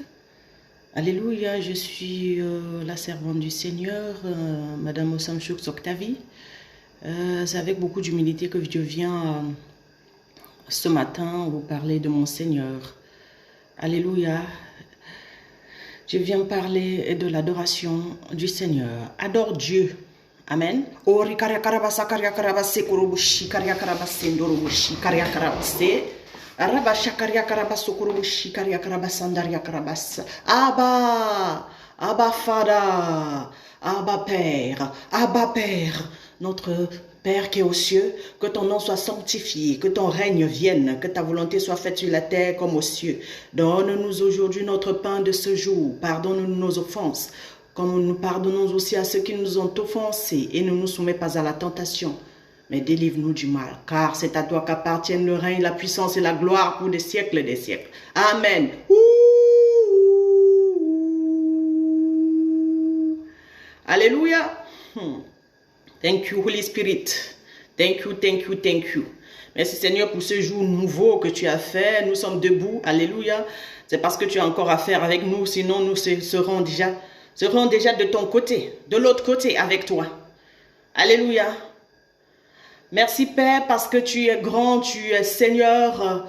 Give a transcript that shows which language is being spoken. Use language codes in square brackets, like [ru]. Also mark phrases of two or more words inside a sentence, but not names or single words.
[fr] Alléluia, je suis la servante du Seigneur, Madame Osamchouk Octavie. C'est avec beaucoup d'humilité que je viens ce matin vous parler de mon Seigneur. Alléluia. Je viens parler de l'adoration du Seigneur. Adore Dieu. Amen. Ori karia karabasa karia karabase kurubushi karia karabase ndorobushi karia karabase. Arabasha karia karabaso kurubushi karia karabasandaria karabasa. Abba Father, Abba Père, notre Père qui est aux cieux, que ton nom soit sanctifié, que ton règne vienne, que ta volonté soit faite sur la terre comme aux cieux. Donne-nous aujourd'hui notre pain de ce jour, pardonne-nous nos offenses, comme nous pardonnons aussi à ceux qui nous ont offensés, et ne nous soumets pas à la tentation, mais délivre-nous du mal, car c'est à toi qu'appartiennent le règne, la puissance et la gloire pour des siècles et des siècles. Amen. Alléluia. [en] Thank you, Holy Spirit. Thank you, thank you, thank you. [fr] Merci Seigneur pour ce jour nouveau que tu as fait. Nous sommes debout. Alléluia. C'est parce que tu as encore à faire avec nous. Sinon, nous serons déjà de ton côté, de l'autre côté avec toi. Alléluia. Merci Père parce que tu es grand, tu es Seigneur.